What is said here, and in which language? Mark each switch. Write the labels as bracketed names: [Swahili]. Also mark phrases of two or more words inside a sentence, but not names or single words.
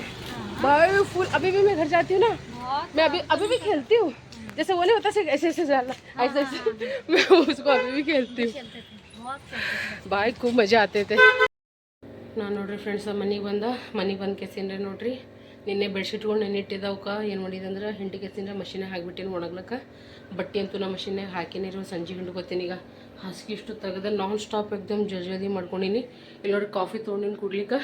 [Hindi] भाई फुल। अभी भी मैं घर जाती हूँ ना, मैं अभी भी खेलती हूँ। जैसे वो नहीं होता ऐसे ऐसे जाना, ऐसे ऐसे मैं उसको अभी भी खेलती हूँ। भाई खूब मजा आते थे। [Kannada] ನಾನು ನೋಡ್ರಿ ಫ್ರೆಂಡ್ಸ್ ಮನೆಗೆ ಬಂದು ಕೆಸಿಂದ್ರೆ ನೋಡ್ರಿ ನಿನ್ನೆ ಬೆಡ್ಶೀಟ್ಗಳು ನೆನ್ನಿಟ್ಟಿದ್ದವಕ್ಕೆ ಏನು ಮಾಡಿದಂದ್ರೆ ಹಿಂಡಿ ಕೆಸಿಂದ್ರೆ ಮಷೀನಾಗ ಹಾಕಿಬಿಟ್ಟಿನಿ ಒಣಗ್ಲಕ್ಕ. ಬಟ್ಟೆ ಅಂತೂ ನಾ ಮಷೀನಾಗ ಹಾಕಿನಿರು ಸಂಜೆ ಹಿಂಡ್ಕೊತೀನಿ. ಈಗ ಹಾಸಿಗೆ ಇಷ್ಟು ತೆಗೆದ [English] non stop [Hindi] एकदम जल्दी [Kannada] ಮಾಡ್ಕೊಂಡಿನಿ. ಇಲ್ಲಿ ನೋಡಿ ಕಾಫಿ ತೊಗೊಂಡಿನಿ ಕುಡ್ಲಿಕ್ಕೆ.